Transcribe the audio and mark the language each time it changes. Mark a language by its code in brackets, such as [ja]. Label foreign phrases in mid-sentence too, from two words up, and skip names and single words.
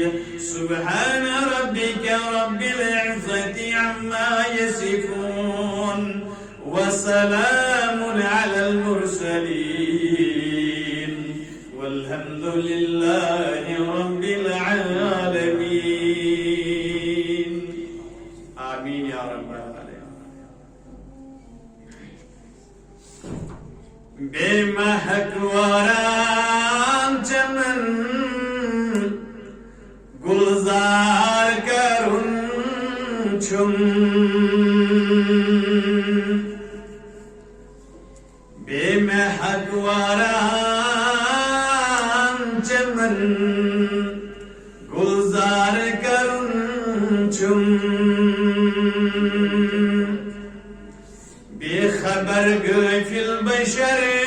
[ar] سبحان ربك رب العزة عما يصفون وسلام على المرسلين والحمد لله رب العالمين. آمين يا رب العالمين. [ks] بے محک واران چمن گلزار کرن چھم بے محک واران چمن گلزار کرن چھم بے خبر غافل بشر